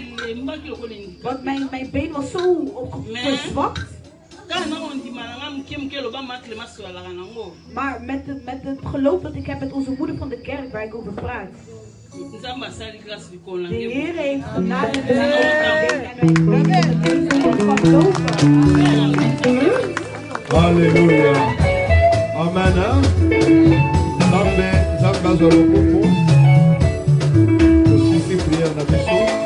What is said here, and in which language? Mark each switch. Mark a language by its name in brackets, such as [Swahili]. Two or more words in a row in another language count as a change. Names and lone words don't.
[Dutch] Want mijn been was zo verzwakt. Maar met het geloof dat ik heb met onze moeder van de kerk waar ik over praat. De Heer heeft genade [French] Alléluia. [Lingala] Amen. Zambé zolo [French] aussi ces prières [Lingala] na biso.